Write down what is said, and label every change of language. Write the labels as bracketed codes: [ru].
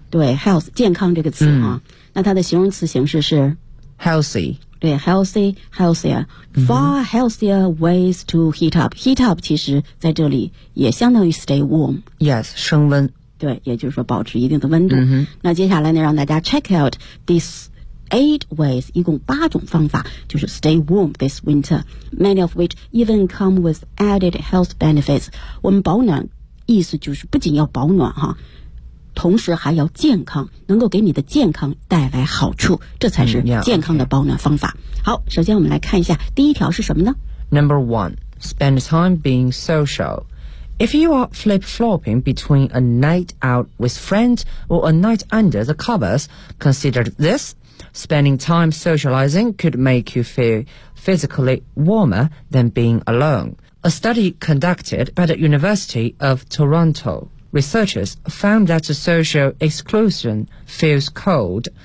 [zh] 对 ，health 健康这个词啊，那它的形容词形式是 [en] healthy。对 ，healthier far healthier ways to heat up。 [zh] heat up 其实在这里也相当于 stay warm。 Yes， 升温。对，也就是说保持一定的温度。那接下来呢，让大家 [en] check out this 8 ways， [zh] 一共八种方法，就是 [en] stay warm this winter， many of which even come with added health benefits。 [zh] 我们保暖，意思就是不仅要保暖哈。同时还要健康，能够给你的健康带来好处，这才是健康的保暖方法。好，首先我们来看一下第一条是什么呢？ [en] Number one, spend time being social. If you are flip-flopping between a night out with friends or a night under the covers, consider this. Spending time socializing could make you feel physically warmer than being alone. A study conducted by the University of Toronto, researchers found that social exclusion feels cold.